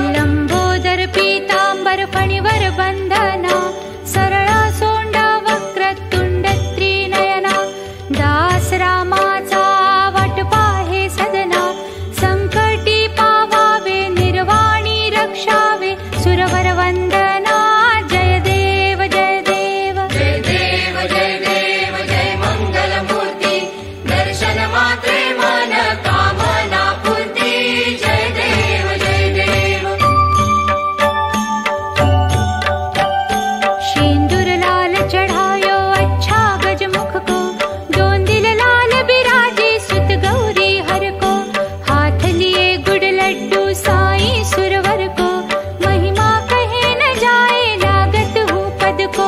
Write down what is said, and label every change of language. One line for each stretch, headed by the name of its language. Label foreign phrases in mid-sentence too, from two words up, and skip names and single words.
Marathi: लंबोदर पीतांबर फणीवर बंधना, सरळ सोंडा वक्र तुंड त्रिनयना, दास रामाचा वाट पाहे सदना, संकटी पावावे निर्वाणी रक्षावे सुरवर वंदना। जय देव जय देव। जय देव जय देव जय मंगल मूर्ती, दर्शन मात्रे मन कामना पूर्ती। जय देव जय देव।
Hindi: सिंदूर लाल चढ़ायो अच्छा गजमुख को, दोन दिल लाल बिराजे सुत गौरी हर को, हाथ लिए गुड़ लड्डू साई सुरवर को, महिमा कहे न जाए लागत हूँ पद को।